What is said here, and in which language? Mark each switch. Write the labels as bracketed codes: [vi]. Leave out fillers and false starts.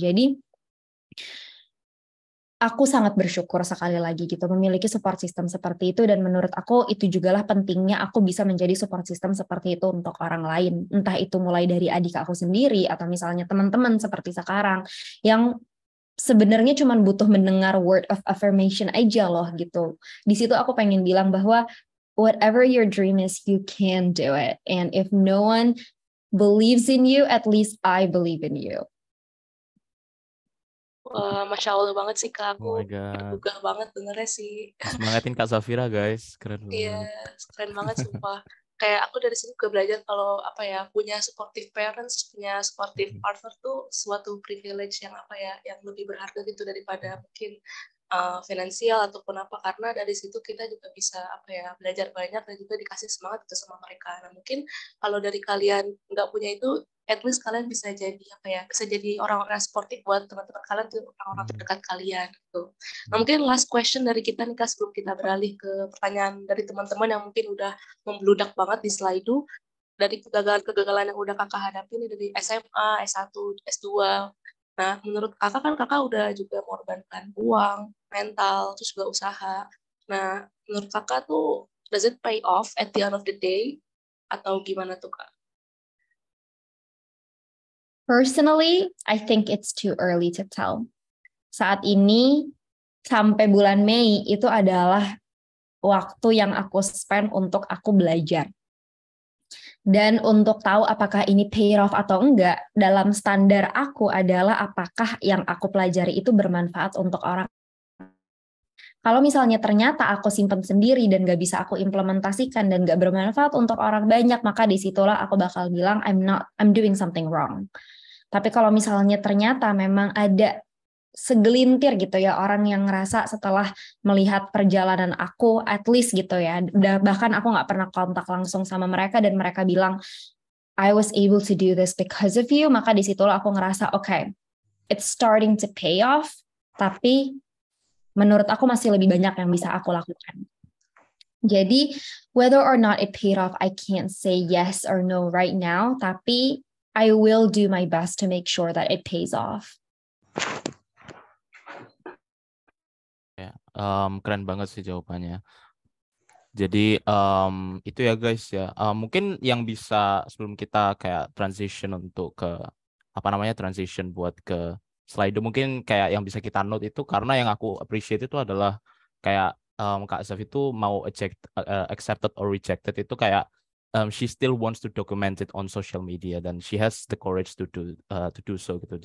[id] Jadi aku sangat bersyukur sekali lagi gitu memiliki support system seperti itu, dan menurut aku itu jugalah pentingnya aku bisa menjadi support system seperti itu untuk orang lain, entah itu mulai dari adik aku sendiri atau misalnya teman-teman seperti sekarang yang sebenarnya cuma butuh mendengar word of affirmation aja loh gitu. Di situ aku pengen bilang bahwa [en] whatever your dream is, you can do it, and if no one believes in you, at least I believe in you. [id] Wah, Masya Allah banget sih Kak, [en] Oh my [id] aku [en] God. [id] tergugah banget dengernya sih. Semangatin Kak Safira guys, keren Iya, banget. keren banget sumpah. Kayak aku dari sini juga belajar kalau apa ya, punya supportive parents, punya supportive partner tuh suatu privilege yang apa ya, yang lebih berharga gitu daripada mungkin finansial ataupun apa, karena dari situ kita juga bisa apa ya, belajar banyak dan juga dikasih semangat gitu sama mereka. Nah mungkin kalau dari kalian nggak punya itu, at least kalian bisa jadi apa ya, bisa jadi orang-orang sportif buat teman-teman kalian tuh, orang-orang terdekat kalian gitu. Nah mungkin last question dari kita nih Kak, sebelum kita beralih ke pertanyaan dari teman-teman yang mungkin udah membludak banget di Slido, dari kegagalan-kegagalan yang udah kakak hadapi nih dari SMA, S1, S2. Nah menurut kakak kan kakak udah juga mengorbankan uang, mental, terus juga usaha. Nah menurut kakak tuh, [en] does it pay off at the end of the day? [id] Atau gimana tuh Kak? [en] Personally, I think it's too early to tell. [id] Saat ini, sampai bulan Mei, itu adalah waktu yang aku spend untuk aku belajar. Dan untuk tahu apakah ini pay off atau enggak, dalam standar aku adalah apakah yang aku pelajari itu bermanfaat untuk orang. Kalau misalnya ternyata aku simpan sendiri dan gak bisa aku implementasikan dan gak bermanfaat untuk orang banyak, maka disitulah aku bakal bilang [en] I'm doing something wrong. [id] Tapi kalau misalnya ternyata memang ada segelintir gitu ya orang yang ngerasa setelah melihat perjalanan aku, at least gitu ya, bahkan aku nggak pernah kontak langsung sama mereka dan mereka bilang [en] I was able to do this because of you, [id] maka disitulah aku ngerasa [en] okay, it's starting to pay off, [id] tapi menurut aku masih lebih banyak yang bisa aku lakukan. Jadi [en] whether or not it paid off, I can't say yes or no right now, [id] tapi [en] I will do my best to make sure that it pays off. [id] Ya, keren banget sih jawabannya. Jadi itu ya guys ya. Mungkin yang bisa sebelum kita kayak transition untuk ke transition buat ke Slido, mungkin kayak yang bisa kita note itu, karena yang aku appreciate itu adalah kayak Kak Zaf itu mau accepted or rejected itu kayak [en] she still wants to document it on social media, [id] dan [en] she has the courage to do so [id] gitu.